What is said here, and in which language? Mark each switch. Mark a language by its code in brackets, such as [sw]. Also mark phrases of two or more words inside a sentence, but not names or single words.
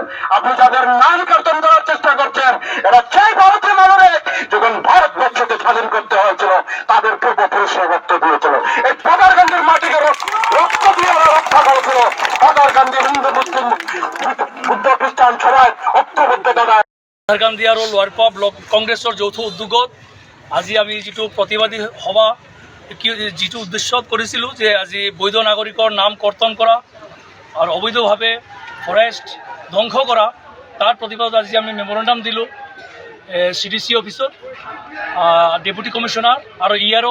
[bn] আপনি যাদের নাম কর্তন করার চেষ্টা করছেন, এরা সেই ভারতীয় নাগরিক যখন ভারতবর্ষকে স্বাধীন করতে হয়েছিল তাদের পূর্বপুরুষরা রক্ত দিয়েছিল। এই পাতারকান্দির মাটিকে রক্ত দিয়ে ওরা রক্ষা করেছিল। পাতারকান্দি হিন্দু, মুসলিম, বুদ্ধ, খ্রিস্টান সবাই ঐক্যবদ্ধতা দেয়। [as] পাতারকান্দি আৰু লোৱাৰপা ব্লক কংগ্ৰেছৰ যৌথ উদ্যোগত আজি আমি যিটো প্ৰতিবাদী সভা যিটো উদ্দেশ্যত কৰিছিলোঁ যে আজি বৈধ নাগৰিকৰ নাম কৰ্তন কৰা আৰু অবৈধভাৱে ফৰেষ্ট ধ্বংস কৰা, তাৰ প্ৰতিবাদত আজি আমি মেমৰেণ্ডাম দিলোঁ CDC অফিচত, [en] deputy commissioner [as] আৰু ERO।